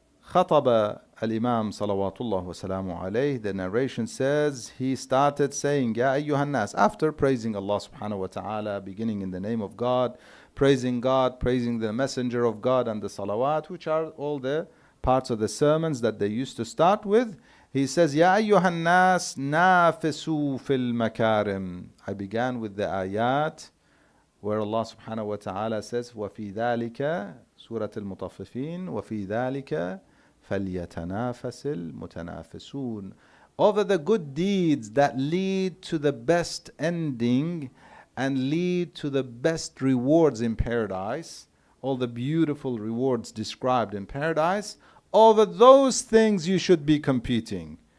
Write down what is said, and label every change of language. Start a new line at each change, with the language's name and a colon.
Arabic: خطب الإمام صلوات الله وسلامه عليه.
English: The narration says he started saying
Arabic: يا أيها الناس,
English: after praising Allah subhanahu wa ta'ala, beginning in the name of God, praising the messenger of God, and the salawat, which are all the parts of the sermons that they used to start with. He says
Arabic: يا أيها الناس نافسوا في المكارم.
English: I began with the ayat where Allah subhanahu wa ta'ala says
Arabic: وفي ذلك سورة المطففين وفي ذلك فَلْيَتَنَافَسِ الْمُتَنَافِسُونَ.
English: Over the good deeds that lead to the best ending and lead to the best rewards in paradise, all the beautiful rewards described in paradise, over those things you should be competing.